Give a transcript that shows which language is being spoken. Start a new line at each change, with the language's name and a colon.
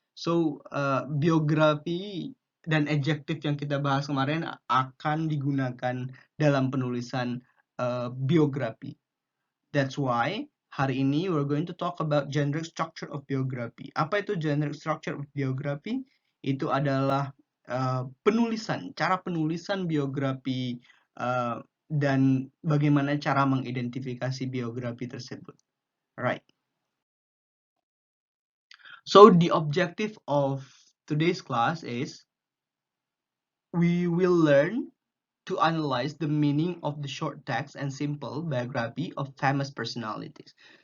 Indonesian: So, biografi dan adjective yang kita bahas kemarin akan digunakan dalam penulisan biografi.
English: That's why
Indonesian: hari ini
English: we're going to talk about generic structure of biography.
Indonesian: Apa itu generic structure of biography? Itu adalah cara penulisan biografi dan bagaimana cara mengidentifikasi biografi tersebut.
English: Right. So the objective of today's class is we will learn to analyze the meaning of the short text and simple biography of famous personalities.